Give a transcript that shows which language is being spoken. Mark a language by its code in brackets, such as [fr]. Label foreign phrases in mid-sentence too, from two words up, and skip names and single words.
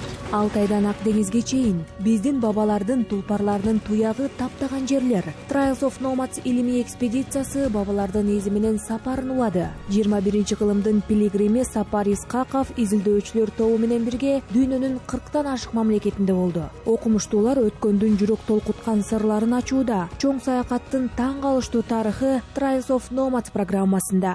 [ky] Алтайдан Ак деңизге чейин биздин бабалардын тулпарларынын туягы таптаган жерлер. Trials of Nomads илимий экспедициясы бабалардын изи менен сапарын улады. 21-кылымдын пилигрими Сапар Исқақов изилдөөчүлөр тобу менен бирге дүйнөнүн 40тан ашык мамлекетинде болду. Окумуштуулар өткөндүн жүрөк толкуткан сырларын ачууда. Чоң саякаттын таң калыштуу тарыхы Trials of Nomads программасында.